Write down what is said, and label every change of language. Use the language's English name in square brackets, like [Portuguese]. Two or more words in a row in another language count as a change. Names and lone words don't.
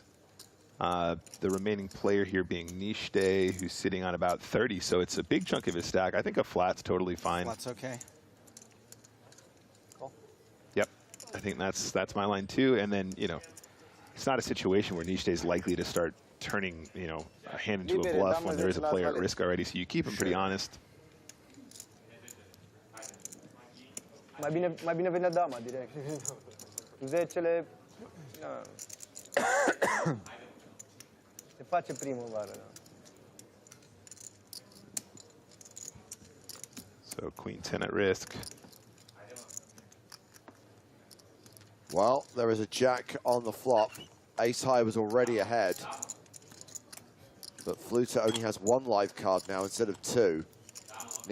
[English] The remaining player here being Nishte, who's sitting on about 30, so it's a big chunk of his stack. I think a flat's totally fine. Flat's okay. Cool. Yep, I think that's my line too. And then, you know, it's not a situation where Nishte is likely to start turning, you know, a hand into a bluff when there is a player at risk already. So you keep him pretty honest. [Romanian] Mai bine venea dama direct. 10-le se face primăvară. [English] So Queen 10 at risk. Well, there is a jack on the flop. Ace high was already ahead. But Fluter only has 1 live card now instead of 2.